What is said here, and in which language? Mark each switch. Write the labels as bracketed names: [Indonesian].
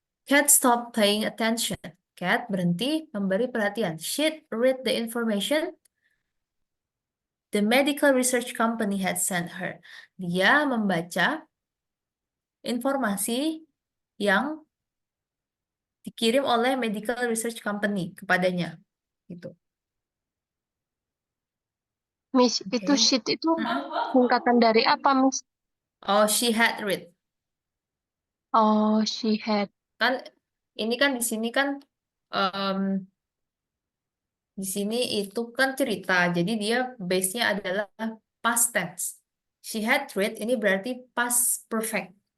[English] Cat stop paying attention. [Indonesian] Cat berhenti memberi perhatian. [English] She'd read the information the medical research company had sent her. [Indonesian] Dia membaca informasi yang dikirim oleh [English] medical research company [Indonesian] kepadanya. Gitu. Miss, itu Oke. sheet itu singkatan dari apa, Miss? [English] Oh, she had read. Oh, she had. [Indonesian] Kan ini kan di sini kan em, di sini itu kan cerita. Jadi dia base-nya adalah past tense. She had read ini berarti past perfect.